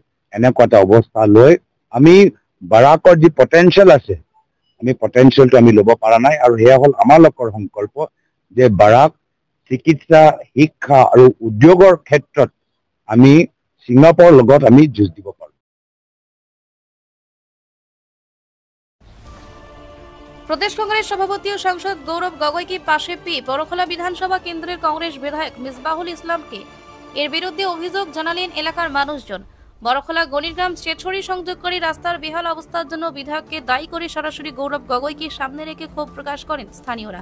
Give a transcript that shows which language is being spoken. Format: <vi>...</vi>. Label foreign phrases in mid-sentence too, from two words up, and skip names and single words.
<as>এনেকুৱা এটা অৱস্থা লৈ আমি বৰাকৰ যি পটেঞ্চিয়েল আছে, আমি পটেঞ্চিয়েলটো আমি ল'ব পৰা নাই। আৰু সেয়া হ'ল আমাৰ লোকৰ সংকল্প যে বৰাক চিকিৎসা, শিক্ষা আৰু উদ্যোগৰ ক্ষেত্ৰত আমি ছিংগাপুৰৰ লগত আমি যুঁজ দিব পাৰোঁ।</as> <bn>প্রদেশ কংগ্রেস সভাপতি ও সাংসদ গৌরব গগৈকে পাশে পেয়ে বড়খলা বিধানসভা কেন্দ্রের কংগ্রেস বিধায়ক মিসবাহুল ইসলামকে এর বিরুদ্ধে অভিযোগ জানালেন এলাকার মানুষজন। বড়খলা গণিরগ্রাম স্টেটছড়ি সংযোগকারী রাস্তার বেহাল অবস্থার জন্য বিধায়ককে দায়ী করে সরাসরি গৌরব গগৈকে সামনে রেখে ক্ষোভ প্রকাশ করেন স্থানীয়রা।</bn>